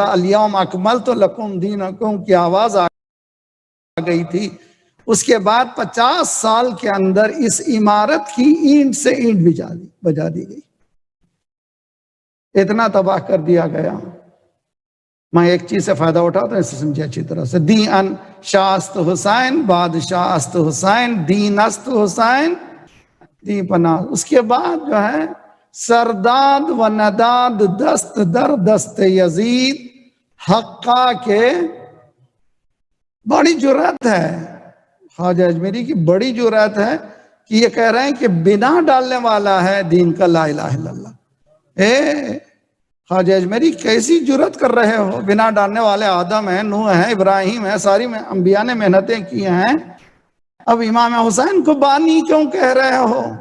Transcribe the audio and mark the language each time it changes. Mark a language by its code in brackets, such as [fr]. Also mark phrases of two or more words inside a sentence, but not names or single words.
[ar] الیوم اکملت لکم دینکم [ur] کی آواز آ گئی تھی۔ اس کے بعد 50 سال کے اندر اس عمارت کی اینٹ سے اینٹ بجا دی گئی، اتنا تباہ کر دیا گیا۔ میں ایک چیز سے فائدہ اٹھاتا ہوں، اسے سمجھے اچھی طرح سے۔ [fa] دین شاہ است حسین، بادشاہ است حسین، دین است حسین، دی پناہ۔ [ur] اس کے بعد جو ہے [fa] سرداد و نداد دست در دست یزید، [ur] حقہ کے بڑی جرأت ہے، خواجہ اجمیری کی بڑی جرأت ہے کہ یہ کہہ رہے ہیں کہ بنا ڈالنے والا ہے دین کا [ar] لا الہ الا اللہ۔ [ur] خواجہ اجمیری کیسی جرأت کر رہے ہو؟ بنا ڈالنے والے آدم ہیں، نوح ہیں، ابراہیم ہیں، ساری انبیاء نے محنتیں کی ہیں، اب امام حسین کو بانی کیوں کہہ رہے ہو؟